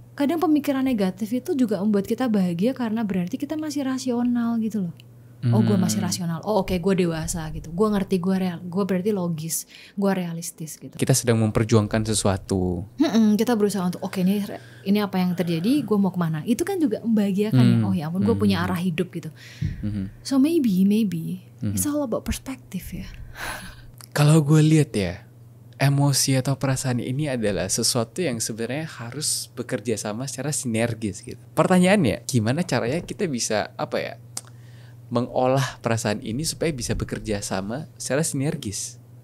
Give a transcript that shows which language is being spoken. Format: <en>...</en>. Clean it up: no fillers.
<id>Kadang pemikiran negatif itu juga membuat kita bahagia karena berarti kita masih rasional gitu loh. Gue masih rasional. Oke, gue dewasa gitu. Gue ngerti, gue berarti logis, gue realistis gitu. Kita sedang memperjuangkan sesuatu. Kita berusaha untuk ini apa yang terjadi, gue mau kemana. Itu kan juga membahagiakan ya ampun, gue punya arah hidup gitu.</id> <en>So maybe it's all about perspective ya.</en> <id>Kalau gue lihat ya, emosi atau perasaan ini adalah sesuatu yang sebenarnya harus bekerja sama secara sinergis gitu. Pertanyaannya, gimana caranya kita bisa mengolah perasaan ini supaya bisa bekerja sama secara sinergis?</id>